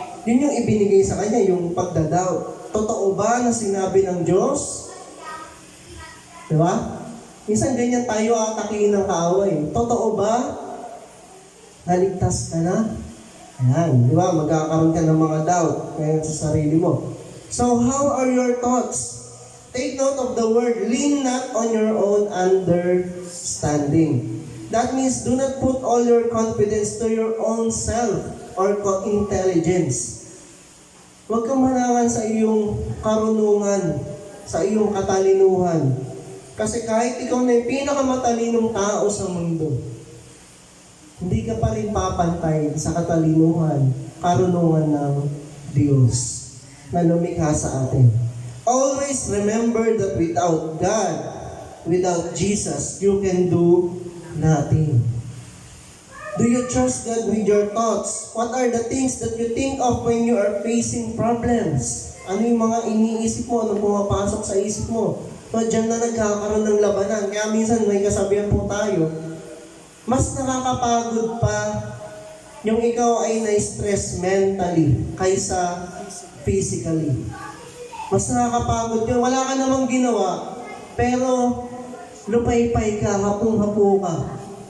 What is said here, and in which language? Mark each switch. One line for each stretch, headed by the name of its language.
Filipino: Yun yung ibinigay sa kanya, yung pagdadoubt. Totoo ba na sinabi ng Diyos? Di ba? Minsan ganyan tayo atakihin ng kaaway. Totoo ba? Naligtas ka na? Ayan, di ba? Magkakaroon ka ng mga doubt ngayon sa sarili mo.
English: So, how are your thoughts? Take note of the word, lean not on your own understanding. That means, do not put all your confidence to your own self or intelligence.
Filipino: Huwag kang manangan sa iyong karunungan, sa iyong katalinuhan. Kasi kahit ikaw na yung pinakamatalinong tao sa mundo, hindi ka pa rin papantay sa katalinuhan, karunungan ng Diyos na lumikha sa atin.
English: Always remember that without God, without Jesus, you can do nothing. Do you trust God with your thoughts? What are the things that you think of when you are facing problems?
Filipino: Ano yung mga iniisip mo? Ano pumapasok sa isip mo? So, dyan na nagkakaroon ng labanan. Kaya minsan may kasabihan po tayo, mas nakakapagod pa yung ikaw ay na-stress mentally kaysa physically. Mas nakakapagod yun. Wala ka namang ginawa, pero lupay-pay ka, hapong-hapo ka.